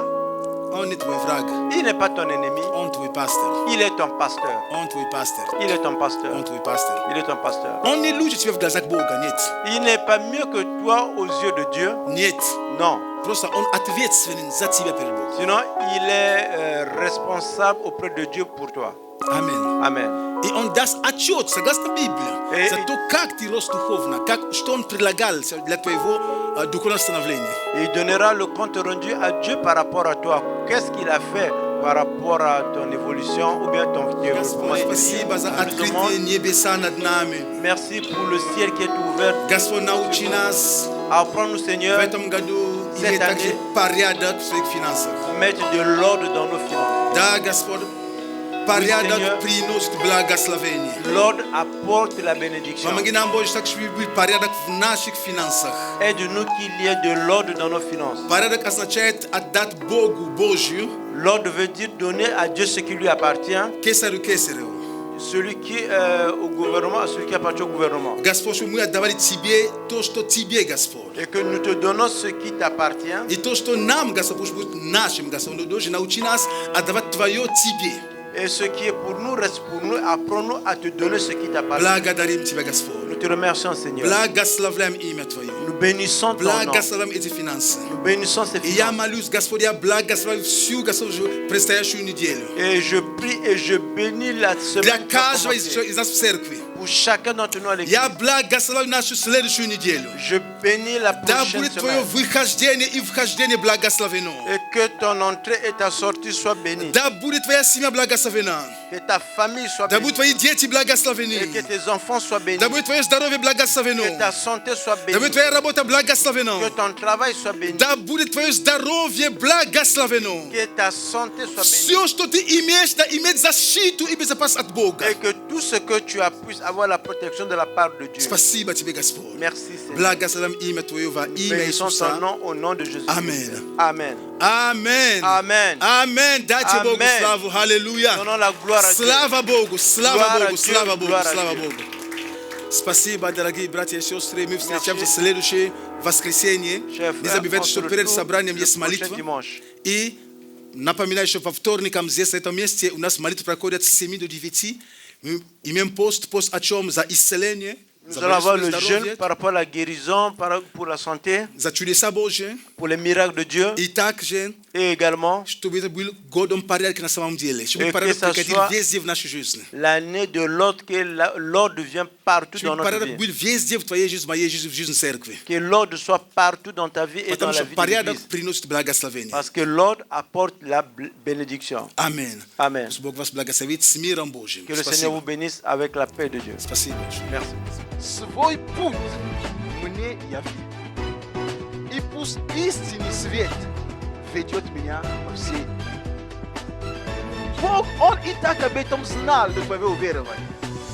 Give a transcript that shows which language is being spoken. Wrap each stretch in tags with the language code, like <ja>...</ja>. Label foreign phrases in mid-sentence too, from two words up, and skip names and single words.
<ru>он не твой враг.</ru> <fr>il n'est pas ton ennemi.</fr> <ru>Он твой пастор.</ru> <fr>Il est ton pasteur.</fr> <ru>Он твой пастор.</ru> <fr>Il est ton pasteur.</fr> <ru>Он твой пастор.</ru> <fr>Il est ton pasteur.</fr> <ru>Он не лучше тебя в глазах Бога, нет.</ru> <fr>Il n'est pas mieux que toi aux yeux de Dieu.</fr> <ru>Нет.</ru> <fr>Non.</fr> <ru>Просто он ответственен за тебя перед Богом.</ru> <fr>Sinon, il est responsable auprès de Dieu pour toi.</fr> <ru>Аминь.</ru> <fr>Amen.</fr> <ru>И он даст отчет, согласно Библии, за то, как ты рос духовно, что он предлагал для твоего духовного становления.</ru> <fr>Et il donnera le compte rendu à Dieu par rapport à toi. Qu'est-ce qu'il a fait par rapport à ton évolution ou bien ton développement</fr> <ru>Господь, спасибо за</ru> <fr>spirituel. On nous</fr> <ru>открытые</ru> <fr>demande</fr> <ru>небеса над нами.</ru> <fr>merci pour le ciel qui est ouvert.</fr> <ru>Господь, научи нас</ru> <fr>Apprends-nous,</fr> <ru>в</ru> <fr>Seigneur,</fr> <ru>этом году</ru> <fr>Cette</fr> <ru>иметь также</ru> <fr>année,</fr> <ru>порядок в своих финансах.</ru> <fr>mettre de l'ordre dans nos finances.</fr> <ru>Да, Господь, порядок</ru> <fr>Seigneur.</fr> <ru>приносит благословение.</ru> <fr>L'ordre apporte la bénédiction.</fr> <ru>Помоги нам, Боже, так, чтобы был порядок в наших финансах.</ru> <fr>Aide-nous qu'il y ait de l'ordre dans nos finances.</fr> <ru>Порядок означает отдать Богу Божью,</ru> <fr>L'ordre veut dire donner à Dieu ce qui lui appartient.</fr> <ru>кесарю кесареву.</ru> <fr>Celui qui est au gouvernement, à celui qui appartient au gouvernement.</fr> <ru>Господь, чтобы мы отдавали Тебе то, что Тебе, Господь.</ru> <fr>Et que nous te donnons ce qui t'appartient.</fr> <ru>И то, что нам, Господь, пусть будет нашим, Господь. Но Боже, научи нас отдавать Твое Тебе.</ru> <fr>Et ce qui est pour nous reste pour nous. Apprends-nous à te donner ce qui t'appartient.</fr> <ru>Благодарим Тебя, Господь.</ru> <fr>Nous te remercions, Seigneur.</fr> <ru>Благословляем имя Твое.</ru> <fr>Nous bénissons ton nom.</fr> <ru>Благословляем эти финансы.</ru> <fr>Nous bénissons ces</fr> <ru>И я</ru> <fr>finances.</fr> <ru>молюсь, Господь, я благословляю всю, Господь, предстоящую неделю.</ru> <fr>Et je prie et je bénis la</fr> <ru>Для</ru> <fr>semaine qui va</fr> <ru>каждого</ru> <fr>commencer.</fr> <ru>из нас в церкви.</ru> <fr>Pour chacun d'entre nous à l'église.</fr> <ru>Я благословляю нашу следующую неделю.</ru> <fr>Je bénis la</fr> <ru>Да</ru> <fr>prochaine</fr> <ru>будет Твое</ru> <fr>semaine.</fr> <ru>выхождение и вхождение благословено.</ru> <fr>Et que ton entrée et ta sortie soient bénies.</fr> <ru>Да будет Твоя семья благословена.</ru> <fr>Que ta famille soit</fr> <ru>Да</ru> <fr>bénie.</fr> <ru>будут Твои дети</ru> <fr>Et</fr> <ru>благословены.</ru> <fr>que tes enfants soient bénis.</fr> <ru>Да будет Твое здоровье благословено.</ru> <fr>Que ta santé soit</fr> <ru>Да</ru> <fr>bénie.</fr> <ru>будет Твоя работа благословена.</ru> <fr>Que ton travail soit béni.</fr> <ru>Да будет Твое здоровье благословено.</ru> <fr>Que ta santé soit bénie.</fr> <ru>Все, что Ты имеешь, да иметь защиту и безопасность от Бога.</ru> <fr>Et que tout ce que tu as puisse avoir la protection de la part de Dieu.</fr> <ru>Спасибо Тебе, Господь.</ru> <fr>Merci Seigneur.</fr> <ru>Благословим имя Твое во имя</ru> <fr>Bénissons ton</fr> <ru>Иисуса.</ru> <fr>nom au nom de Jésus. Amen. Amen.</fr> <ru>Аминь.</ru> <fr>Amen.</fr> <ru>Аминь. Дайте Богу</ru> <fr>Amen.</fr> <ru>славу. Аллилуйя.</ru> <fr>Donnons la gloire à Dieu.</fr> <ru>Слава Богу. Слава</ru> <fr>Gloire à</fr> <ru>Богу.</ru> <fr>Dieu,</fr> <ru>Слава Богу.</ru> <fr>gloire à</fr> <ru>Слава</ru> <fr>Dieu.</fr> <ru>Богу. Спасибо, дорогие братья и сестры. Мы встречаемся в</ru> <fr>Merci.</fr> <ru>следующее воскресенье.</ru> <fr>Chers</fr> <ru>Не</ru> <fr>frères,</fr> <ru>забывайте,</ru> <fr>on</fr> <ru>что</ru> <fr>se</fr> <ru>перед</ru> <fr>retrouve</fr> <ru>собранием</ru> <fr>le</fr> <ru>есть</ru> <fr>prochain</fr> <ru>молитва. dimanche. И напоминаю, что по вторникам здесь, на этом месте, у нас молитвы проходят с 7 до 9. Мы имеем пост о чем? За исцеление,</ru> <fr>Nous</fr> <ru>за</ru> <fr>allons avoir</fr> <ru>божественное</ru> <fr>le</fr> <ru>здоровье,</ru> <fr>jeûne par rapport à la guérison, pour la santé,</fr> <ru>за чудеса Божьи.</ru> <fr>pour les miracles de Dieu.</fr> <ru>И также</ru> <fr>Et également,</fr> <ru>Чтобы это был годом порядка на самом деле. Чтобы</ru> <fr>que</fr> <ru>порядок</ru> <fr>ça</fr> <ru>приходил</ru> <fr>soit</fr> <ru>везде в нашей жизни.</ru> <fr>l'année de l'ordre, que l'ordre vient partout dans</fr> <ru>Чтобы</ru> <fr>notre</fr> <ru>порядок</ru> <fr>vie.</fr> <ru>был везде в твоей жизни, в моей жизни, в жизни церкви.</ru> <fr>Que l'ordre soit partout dans ta vie et dans</fr> <ru>Потому</ru> <fr>la</fr> <ru>что</ru> <fr>vie de</fr> <ru>порядок</ru> <fr>l'Église.</fr> <ru>приносит благословение.</ru> <fr>Parce que l'ordre apporte la bénédiction.</fr> <ru>Аминь.</ru> <fr>Amen.</fr> <ru>Пусть Бог вас благословит с миром Божьим.</ru> <fr>Que le Seigneur vous</fr> <ru>Спасибо.</ru> <fr>bénisse avec la paix de Dieu.</fr> <ru>Спасибо.</ru> <fr>Merci.</fr> <ru>Свой путь мне яви. И пусть истинный свет ведет меня во все. Бог, Он и так об этом знал, до твоего верования.</ru>